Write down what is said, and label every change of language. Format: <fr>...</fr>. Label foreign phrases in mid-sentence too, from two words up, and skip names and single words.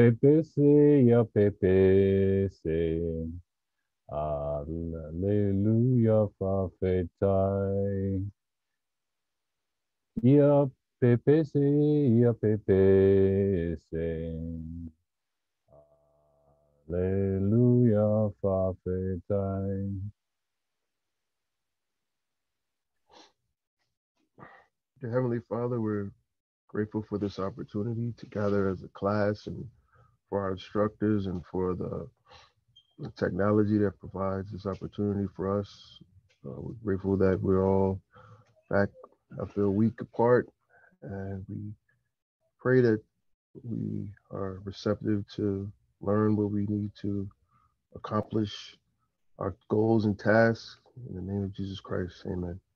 <sm>pepese Alleluia fa'afetai ya pepese Alleluia fa'afetai.</sm> <en>Dear Heavenly Father, we're grateful for this opportunity to gather as a class and for our instructors and for the technology that provides this opportunity for us. We're grateful that we're all back after a week apart, and we pray that we are receptive to learn what we need to accomplish our goals and tasks. In the name of Jesus Christ, amen.</en>